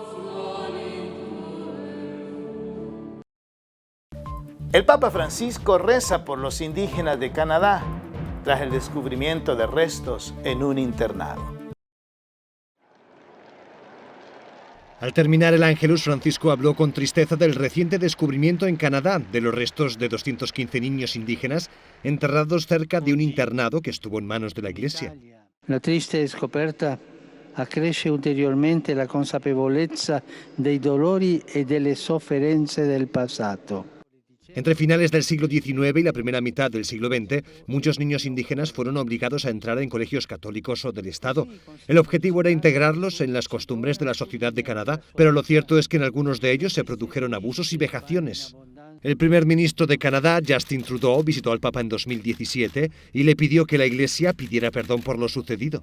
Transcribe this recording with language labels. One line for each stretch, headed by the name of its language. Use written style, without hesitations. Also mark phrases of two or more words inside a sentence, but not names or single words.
Spanish: El Papa Francisco reza por los indígenas de Canadá tras el descubrimiento de restos en un internado. Al terminar el Ángelus, Francisco habló con tristeza del reciente descubrimiento en Canadá de los restos de 215 niños indígenas enterrados cerca de un internado que estuvo en manos de la Iglesia.
Italian: La triste scoperta accresce ulteriormente la consapevolezza dei dolori e delle sofferenze del passato.
Spanish: Entre finales del siglo XIX y la primera mitad del siglo XX, muchos niños indígenas fueron obligados a entrar en colegios católicos o del Estado. El objetivo era integrarlos en las costumbres de la sociedad de Canadá, pero lo cierto es que en algunos de ellos se produjeron abusos y vejaciones. El primer ministro de Canadá, Justin Trudeau, visitó al Papa en 2017 y le pidió que la Iglesia pidiera perdón por lo sucedido.